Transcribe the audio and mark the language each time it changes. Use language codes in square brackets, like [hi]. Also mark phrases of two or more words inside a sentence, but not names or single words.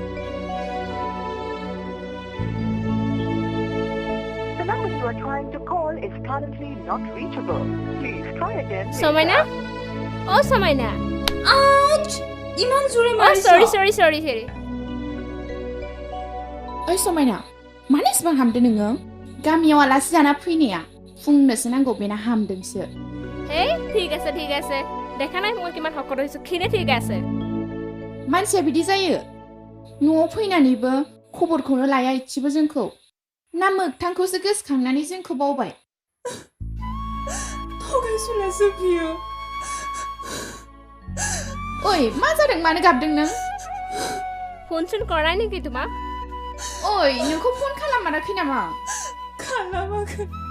[en] The number you are trying to call is currently not reachable. Please try again later. Samaina? Oh, Samaina. Ouch! Iman jure Oh, maris. sorry. [brx] ओइ समायना मानो इसेबां हामदों नोङो गामियाव आलासि जाना फैनाया फुंनोसो नांगौ बेना हामदोंसो [as] Hey, ঠিক আছে দেখা নাই মই কিমান হকত হৈছো খিনে ঠিক আছে [brx] मानसिया बिदि जायो न'आव फैनानैबो खबरखौनो लाया इसेबो जोंखौ ना मोगथांखौसो गोसोखांनानै जोंखौ बावबाय थगायसुलासो बियो ओइ मा जादों मानो गाबदों नों [as] ফোন চোন কৰাই নেকি তোমাক [brx] ओइ नोंखौ फन खालामाराखै नामा खालामाखै